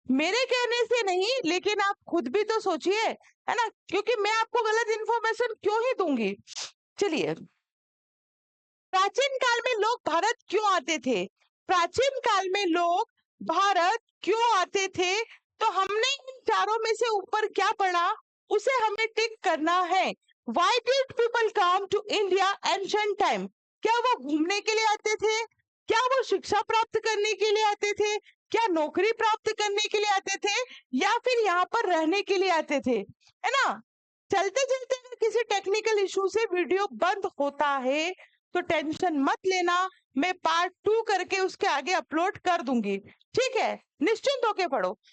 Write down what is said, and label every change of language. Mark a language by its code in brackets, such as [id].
[hi] मेरे कहने से नहीं, लेकिन आप खुद भी तो सोचिए, है ना, क्योंकि मैं आपको गलत इंफॉर्मेशन क्यों ही दूंगी। चलिए, प्राचीन काल में लोग भारत क्यों आते थे, प्राचीन काल में लोग भारत क्यों आते थे, तो हमने इन चारों में से ऊपर क्या पढ़ा उसे हमें टिक करना है। [en] Why did people come to India ancient time? [hi] क्या वो घूमने के लिए आते थे, क्या वो शिक्षा प्राप्त करने के लिए आते थे, क्या नौकरी प्राप्त करने के लिए आते थे, या फिर यहाँ पर रहने के लिए आते थे, है ना। चलते चलते अगर किसी टेक्निकल इशू से वीडियो बंद होता है तो टेंशन मत लेना, मैं पार्ट 2 करके उसके आगे अपलोड कर दूंगी, ठीक है, निश्चिंत होके पढ़ो।